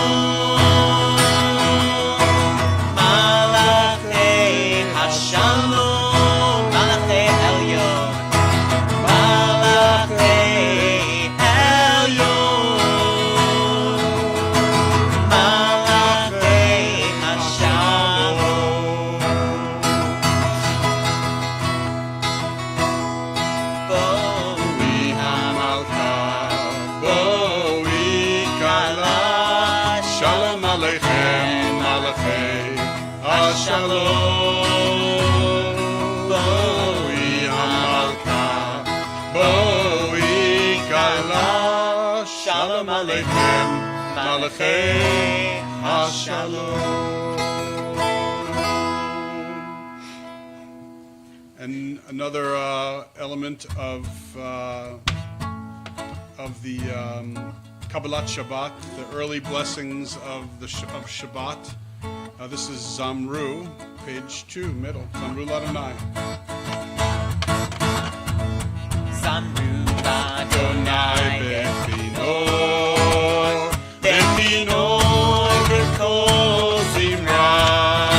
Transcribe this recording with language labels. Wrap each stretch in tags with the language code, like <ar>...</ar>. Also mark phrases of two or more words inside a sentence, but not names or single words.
<he>מלאכי השלום. מלאכי עליון. מלאכי עליון. מלאכי השלום. Boi המלכה, בואי כלה שלום עליכם, מלאכי השלום. בואי המלכה, בואי כלה שלום עליכם, מלאכי השלום.</he> <en>And another element of the</en> <he>קבלת שבת,</he> <en>the early blessings of of Shabbat. This is Zamru, page 2, middle.</en> <he>זמרו לאדוני. Zamru Adonai Adonai Bechino, Bechino בכינו, בכל זמרה.</he>